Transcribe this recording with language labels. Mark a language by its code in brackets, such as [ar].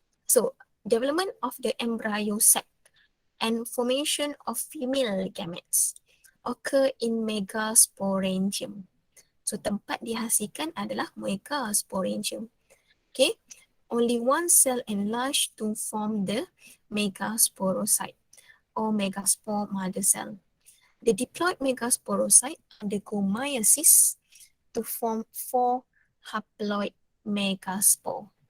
[en] So, development of the embryo sac and formation of female gametes occur in megasporangium. [ms] So tempat dihasilkan adalah megasporangium. [en] Okay, only one cell enlarged to form the megasporocyte or megaspore mother cell. The diploid megasporocyte undergo meiosis to form 4 haploid megaspore.